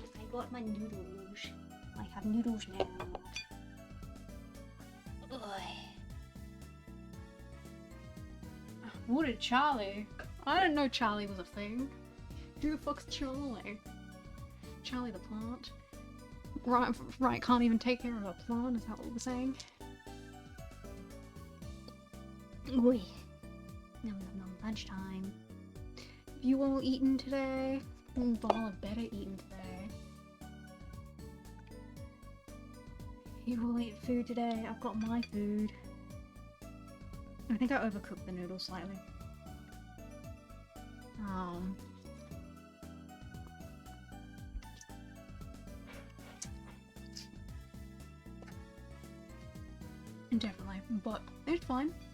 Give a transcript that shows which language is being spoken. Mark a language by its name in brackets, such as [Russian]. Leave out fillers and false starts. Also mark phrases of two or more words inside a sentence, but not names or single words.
[English] got my noodles. I have noodles now. Ugh. What did Charlie? I didn't know Charlie was a thing. Who the fuck's Charlie? Charlie the plant? Right, can't even take care of a plant, is that what we're saying? Oi. Nom nom nom, lunchtime. Have you all eaten today? Y'all have better eaten today. You all ate food today? I've got my food. I think I overcooked the noodles slightly. Definitely, but it's fine.